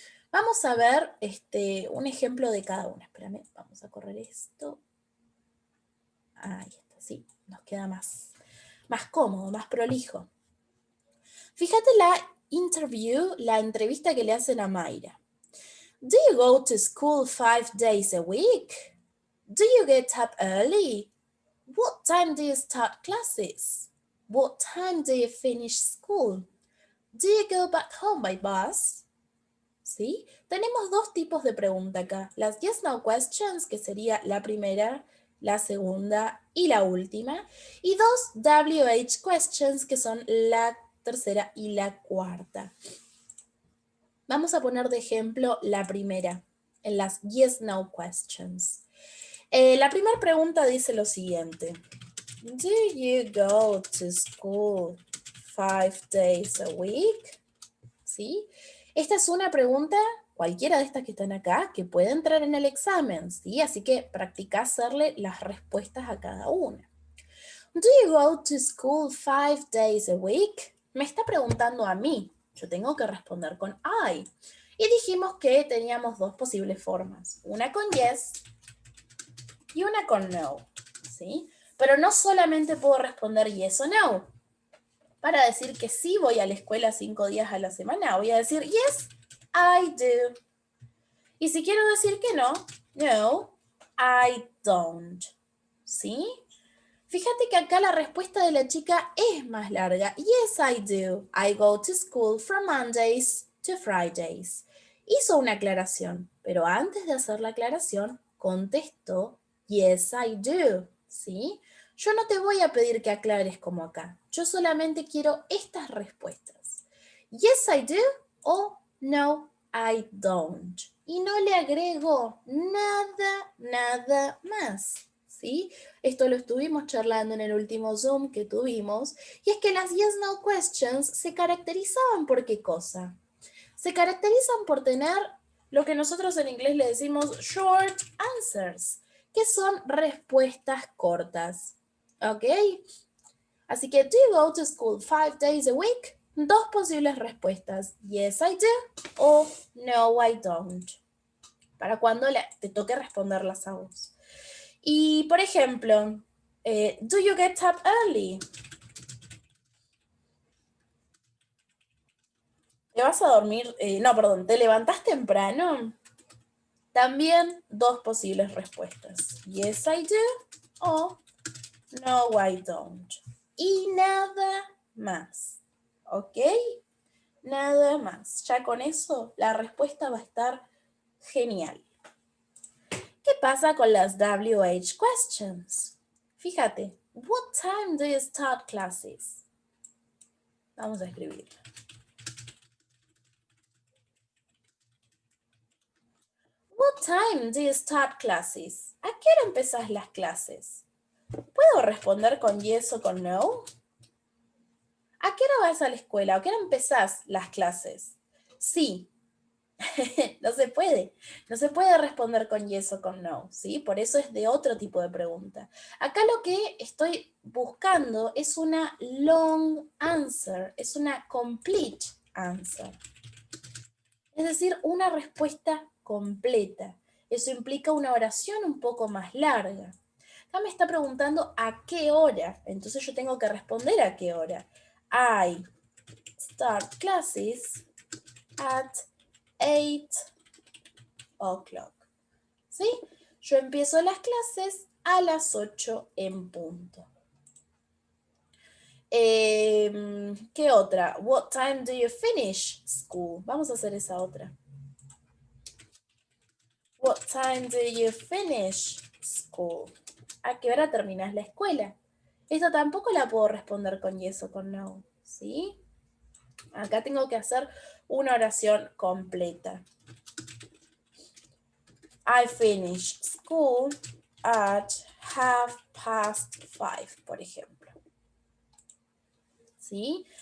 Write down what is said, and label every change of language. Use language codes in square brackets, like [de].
[es] Vamos a ver un ejemplo de cada una. Espérame, vamos a correr esto. Ahí está, sí, nos queda más cómodo, más prolijo. Fíjate la entrevista que le hacen a Mayra. [en] Do you go to school 5 days a week? Do you get up early? What time do you start classes? What time do you finish school? Do you go back home by bus? [es] ¿Sí? Tenemos dos tipos de pregunta acá. Las yes, no questions, que sería la primera, la segunda y la última. Y dos WH questions, que son la tercera y la cuarta. Vamos a poner de ejemplo la primera, en las yes, no questions. La primera pregunta dice lo siguiente. [en] Do you go to school 5 days a week? [es] ¿Sí? Esta es una pregunta, cualquiera de estas que están acá, que puede entrar en el examen, ¿sí? Así que practica hacerle las respuestas a cada una. [en] Do you go to school 5 days a week? [es] Me está preguntando a mí. Yo tengo que responder con I. Y dijimos que teníamos dos posibles formas. Una con yes y una con no, ¿sí? Pero no solamente puedo responder yes o no. Para decir que sí voy a la escuela 5 días a la semana, voy a decir [en] yes, I do. [es] Y si quiero decir que no, [en] no, I don't. [es] ¿Sí? Fíjate que acá la respuesta de la chica es más larga. [en] Yes, I do. I go to school from Mondays to Fridays. [es] Hizo una aclaración, pero antes de hacer la aclaración, contestó [en] yes, I do. [es] ¿Sí? Yo no te voy a pedir que aclares como acá. Yo solamente quiero estas respuestas. [en] Yes, I do o no, I don't. [es] Y no le agrego nada más. ¿Sí? Esto lo estuvimos charlando en el último Zoom que tuvimos, y es que las yes, no questions se caracterizaban por ¿qué cosa? Se caracterizan por tener lo que nosotros en inglés le decimos short answers, que son respuestas cortas. ¿Ok? Así que, [en] do you go to school 5 days a week? [es] Dos posibles respuestas, [en] yes I do [es] o [en] no I don't, [es] para cuando te toque responderlas a vos. Y, por ejemplo, [en] do you get up early? [es] ¿Te vas a dormir? No, perdón, ¿te levantas temprano? También dos posibles respuestas. [en] Yes, I do o no, I don't. [es] Y nada más. ¿Ok? Nada más. Ya con eso la respuesta va a estar genial. ¿Qué pasa con las WH questions? Fíjate, [en] what time do you start classes? [es] Vamos a escribir. [en] What time do you start classes? [es] ¿A qué hora empezás las clases? ¿Puedo responder con yes o con no? ¿A qué hora vas a la escuela? ¿A qué hora empezás las clases? Sí. No se puede. No se puede responder con yes o con no, ¿sí? Por eso es de otro tipo de pregunta. Acá lo que estoy buscando es una long answer, es una complete answer. Es decir, una respuesta completa. Eso implica una oración un poco más larga. Acá me está preguntando a qué hora, entonces yo tengo que responder a qué hora. [en] I start classes at 8 o'clock. [es] ¿Sí? Yo empiezo las clases a las 8 en punto. ¿Qué otra? [en] What time do you finish school? [es] Vamos a hacer esa otra. [en] What time do you finish school? [es] ¿A qué hora terminas la escuela? Esto tampoco la puedo responder con yes o con no. ¿sí? Acá tengo que hacer una oración completa. [en] I finished school at 5:30, [es] por ejemplo. ¿Sí?